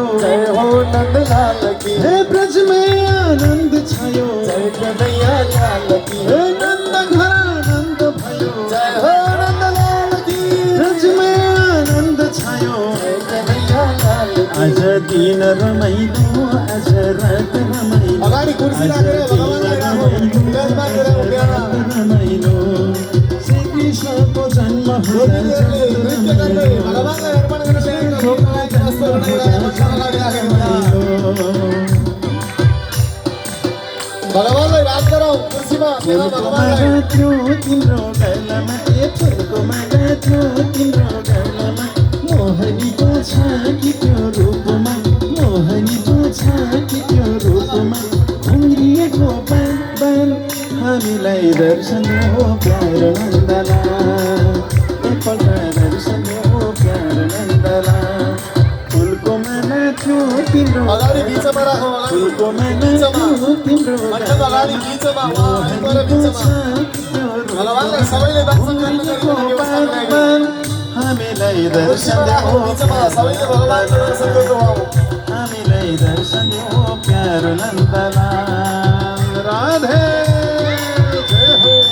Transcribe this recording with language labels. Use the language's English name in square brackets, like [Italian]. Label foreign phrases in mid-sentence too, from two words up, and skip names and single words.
[Hindi] जय हो नंदलाल की, हे ब्रज में आनंद छायो। जय कन्हैया लाल की, हे नंद घर आनंद भयो, जय हो नंदलाल की, ब्रज में आनंद छायो। जय कन्हैया लाल की। [Nepali] आज दिन रमाइलो आज रात रमाइलो, अगाडि कुर्सी राखेर भगवानलाई राखौ, विराजमान गरेर उभिएर रमाइलो। श्री कृष्णको जन्म हुँदा नृत्य गर्दै भगवानलाई अर्पण गर्न चाहेको भोगलाई कस्तो बनाइरहेको अगाडि राखेर भगवानलाई राज गरौँ कुर्सीमा भगवानलाई। तिम्रो गालामा ए फुलको माला थियो तिम्रो गालामा, मोहनीको छ कि त्यो रूपमा, मोहनीको छ कि त्यो रूपमा। घुम्रिएको बाल बाल हामीलाई दर्शन हो प्यार नन्दला, एकपल्ट दर्शन हो प्यार नन्दला। फुलको माला थियो तिम्रो अगाडि बिचमा राखौ, फुलको माला थियो तिम्रो मण्डप अगाडि बिचमा उहाँ गएर बिचमा भगवानलाई सबैले दर्शन गर्न हामीलाई दर्शन हो बिचमा सबैले भगवानलाई दर्शन गर्नु। हामीलाई दर्शन हो प्यार नन्दला। राधे जय हो।